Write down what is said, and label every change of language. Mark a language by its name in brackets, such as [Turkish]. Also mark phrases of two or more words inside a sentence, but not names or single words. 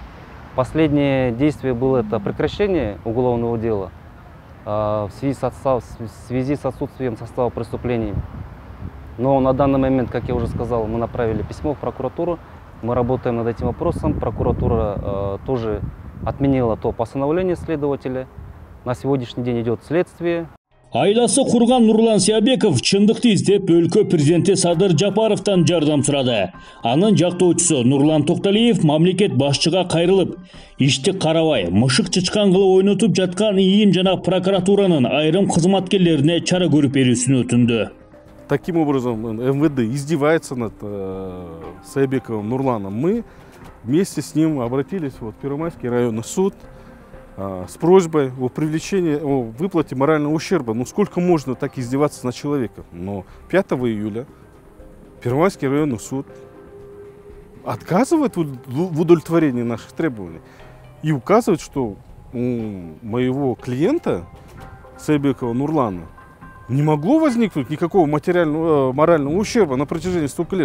[Russian] Последнее действие было это прекращение уголовного дела в связи с отсутствием состава преступлений. Но на данный момент, как я уже сказал, мы направили письмо в прокуратуру, мы работаем над этим вопросом. Прокуратура тоже отменила то постановление следователя. На сегодняшний день идет следствие. [Kyrgyz] Айласы құрған Нурлан Сиябеков чындықты издеп өлкө президенти Садыр Жапаровтан жардам сурады. Анын жактоочусу Нурлан Токталиев мамлекет башчыга кайрылып, ишти карабай, мышык чычкан кылып ойнотуп жаткан ИИМ жана прокуратуранын айрым кызматкерлерине чара көрүп берүүсүн өтүндү. [Russian] Таким образом, МВД издевается над Сиябековым Нурланом. Мы вместе с ним обратились в Первомайский районный суд с просьбой о привлечении, о выплате морального ущерба. Ну сколько можно так издеваться над человеком? Но 5 июля Первомайский районный суд отказывает в удовлетворении наших требований и указывает, что у моего клиента Сиябекова Нурлана не могло возникнуть никакого морального ущерба на протяжении столько лет.